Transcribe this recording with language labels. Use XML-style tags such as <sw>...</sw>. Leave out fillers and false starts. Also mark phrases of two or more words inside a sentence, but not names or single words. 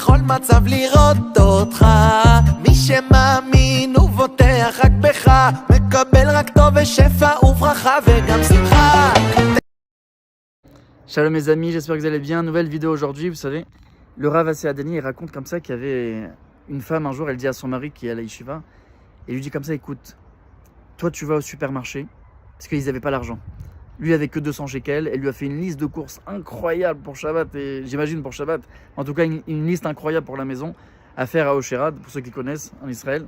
<he>מצב לראות אותך מי שמאמין ובוטח רק בך מקבל רק טוב ושפע וברכה וגם שמחה.</he> <fr>Shalom mes amis, j'espère que vous allez bien. Nouvelle vidéo aujourd'hui, vous savez, le Rav Assi Adani, il raconte comme ça qu'il y avait une femme un jour, elle dit à son mari qui est à la yeshiva, et lui dit comme ça, écoute, toi tu vas au supermarché, parce qu'ils n'avaient pas l'argent. Lui avait que 200 shekels, elle lui a fait une liste de courses incroyable pour Shabbat, et j'imagine pour Shabbat, en tout cas une liste incroyable pour la maison, à faire à Osherad, pour ceux qui connaissent, en Israël.</fr>